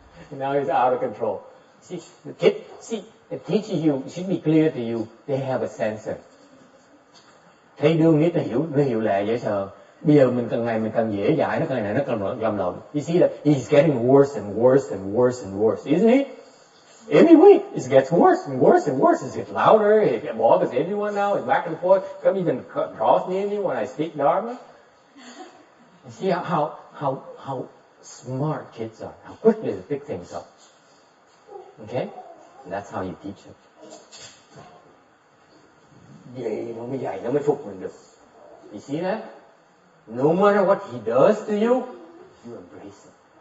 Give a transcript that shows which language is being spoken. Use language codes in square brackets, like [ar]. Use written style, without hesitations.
[en] Now it's out of control. See, it teaches you, it should be clear to you, they have a sensor. [vi] Thấy đương biết nó hiểu lệ dễ sợ. Bây giờ mình càng dễ dãi, nó càng này nó càng lầm lộn. [en] You see that he's getting worse and worse and worse and worse, isn't he? Every week it gets worse and worse and worse. It gets louder. It bothers everyone now. It's back and forth. Come even cross near me when I speak Dharma. You see how smart kids are. How quickly they pick things up. Okay, and that's how you teach them. [vi] Vậy nó mới phục mình được. [en] You see that? No matter what he does to you, you embrace it.